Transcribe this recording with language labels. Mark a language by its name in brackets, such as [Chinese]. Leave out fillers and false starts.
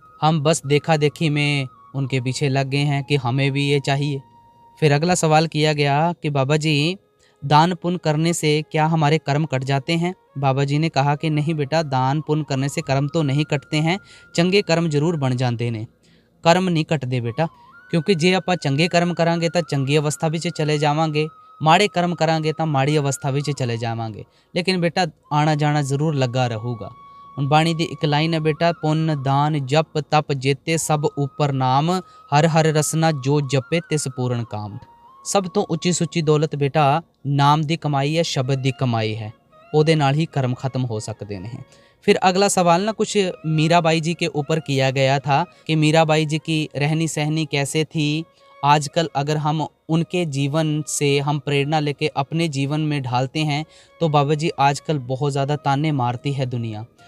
[Hindi] हम बस देखा देखी में उनके पीछे लग गए हैं कि हमें भी ये चाहिए। फिर अगला सवाल किया गया कि बाबा जी दान पुण्य करने से क्या हमारे कर्म कट जाते हैं? बाबा जी ने कहा कि नहीं बेटा, दान पुण्य करने से कर्म तो नहीं कटते हैं, चंगे कर्म जरूर बन जाते ने, कर्म नहीं कटते बेटा। क्योंकि जे [Punjabi] ਆਪਾਂ ਚੰਗੇ ਕਰਮ ਕਰਾਂਗੇ ਤਾਂ ਚੰਗੀ ਅਵਸਥਾ ਵਿੱਚ ਚਲੇ ਜਾਵਾਂਗੇ, ਮਾੜੇ ਕਰਮ ਕਰਾਂਗੇ ਤਾਂ ਮਾੜੀ ਅਵਸਥਾ ਵਿੱਚ ਚਲੇ ਜਾਵਾਂਗੇ। [Hindi] लेकिन बेटा आना जाना जरूर लगा रहूगा। [Punjabi] ਹੁਣ ਬਾਣੀ ਦੀ ਇੱਕ ਲਾਈਨ ਹੈ बेटा, ਪੁੰਨ ਦਾਨ ਜਪ ਤਪ ਜੇਤੇ ਸਭ ਉਪਰ ਨਾਮ, ਹਰ ਹਰ ਰਸਨਾ ਜੋ ਜਪੇ ਤਿਸ ਪੂਰਨ ਕਾਮ। ਸਭ ਤੋਂ ਉੱਚੀ ਸੁੱਚੀ ਦੌਲਤ बेटा ਨਾਮ ਦੀ ਕਮਾਈ ਹੈ, ਸ਼ਬਦ ਦੀ ਕਮਾਈ ਹੈ, ਉਹਦੇ ਨਾਲ [Hindi] ही कर्म खत्म हो सकते हैं। फिर अगला सवाल ना कुछ मीराबाई जी के ऊपर किया गया था कि मीराबाई जी की रहनी सहनी कैसे थी। आजकल अगर हम उनके जीवन से हम प्रेरणा लेके अपने जीवन में ढालते हैं तो बाबा जी आजकल बहुत ज़्यादा ताने मारती है दुनिया।